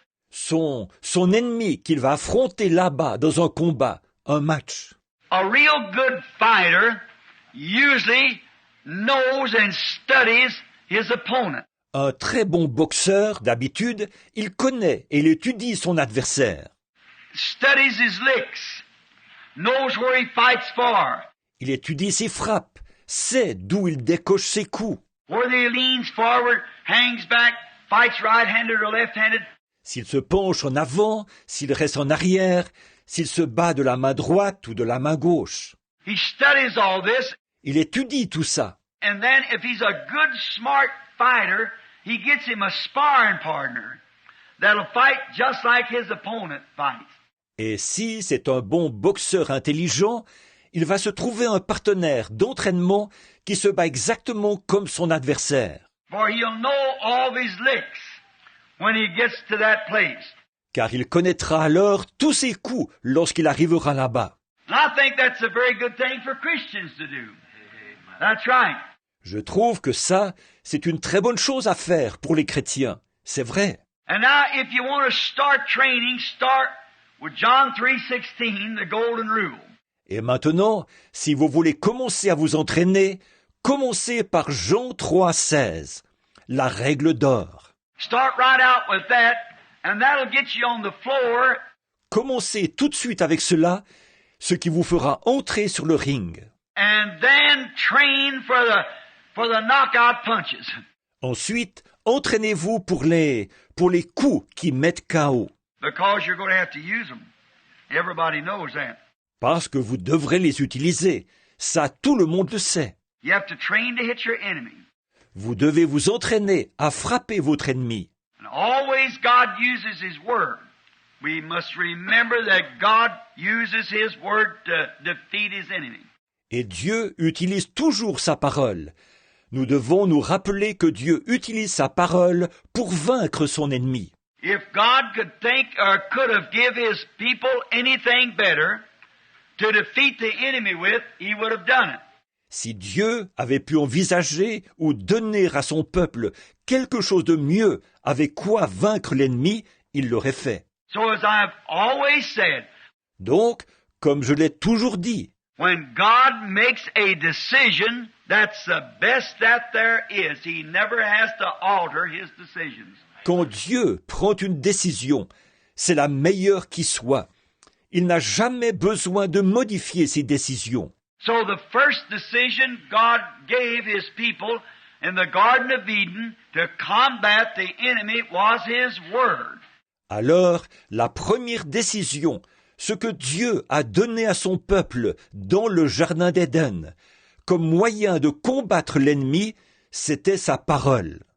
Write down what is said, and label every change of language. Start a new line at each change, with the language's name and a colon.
French: Son ennemi qu'il va affronter là-bas dans un combat, un match.
English: A real good fighter usually knows and studies his opponent.
French: Un très bon boxeur, d'habitude, il connaît et il étudie son adversaire.
English: Studies his licks, knows where he fights for.
French: Il étudie ses frappes, sait d'où il décoche ses coups.
English: Whether he leans forward, hangs back, fights right-handed or left-handed.
French: S'il se penche en avant, s'il reste en arrière, s'il se bat de la main droite ou de la main gauche.
English: He studies all this.
French: Il étudie tout ça.
English: And then if he's a good, smart fighter, he gets him a sparring partner that'll fight just like his opponent fights.
French: Et si c'est un bon boxeur intelligent, il va se trouver un partenaire d'entraînement qui se bat exactement comme son adversaire.
English: For he'll know all of his licks when he gets to that place.
French: Car il connaîtra alors tous ses coups lorsqu'il arrivera là-bas.
English: And I think that's a very good thing for Christians to do. That's right.
French: Je trouve que ça, c'est une très bonne chose à faire pour les chrétiens. C'est vrai.
English: And now, if you want to start training, start with John 3:16, the golden rule.
French: Et maintenant, si vous voulez commencer à vous entraîner, commencez par Jean 3,16, la règle d'or.
English: Start right out with that, and that'll get you on the floor.
French: Commencez tout de suite avec cela, ce qui vous fera entrer sur le ring.
English: And then train for the knockout punches.
French: Ensuite, entraînez-vous pour les coups qui mettent KO.
English: Because you're going to have to use them. Everybody knows that.
French: Parce que vous devrez les utiliser. Ça, tout le monde le sait.
English: You have to train to hit your enemy.
French: Vous devez vous entraîner à frapper votre ennemi.
English: And always God uses His Word. We must remember that God uses His Word to defeat His enemy.
French: Et Dieu utilise toujours sa parole. Nous devons nous rappeler que Dieu utilise sa parole pour vaincre son ennemi.
English: If God could think or could have given His people anything better to defeat the enemy with, He would have done it.
French: Si Dieu avait pu envisager ou donner à son peuple quelque chose de mieux avec quoi vaincre l'ennemi, il l'aurait fait.
English: So as I've always said,
French: Donc, comme je l'ai toujours dit,
English: when God makes a decision, that's the best that there is. He never has to alter His decisions.
French: quand Dieu prend une décision, c'est la meilleure qui soit. Il n'a jamais besoin de modifier ses décisions.
English: So the first decision God gave His people in the Garden of Eden to combat the enemy was His Word.
French: Alors, la première décision, ce que Dieu a donné à son peuple dans le Jardin d'Éden, comme moyen de combattre l'ennemi, c'était sa parole.